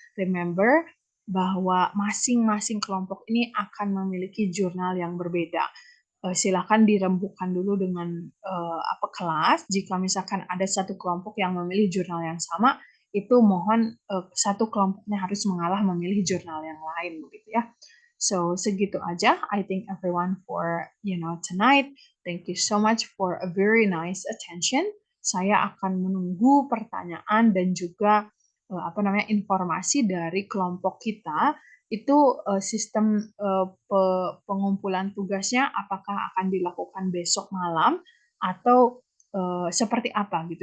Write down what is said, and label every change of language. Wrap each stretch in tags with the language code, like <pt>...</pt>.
<en>Remember</en> <id>bahwa masing-masing kelompok ini akan memiliki jurnal yang berbeda. Silakan dirembukan dulu dengan apa kelas. Jika misalkan ada satu kelompok yang memilih jurnal yang sama, itu mohon satu kelompoknya harus mengalah memilih jurnal yang lain begitu ya. So segitu aja.</id> <en>I think everyone for tonight. Thank you so much for a very nice attention.</en> <id>Saya akan menunggu pertanyaan dan juga apa namanya informasi dari kelompok kita. Itu sistem pengumpulan tugasnya apakah akan dilakukan besok malam atau seperti apa gitu.</id>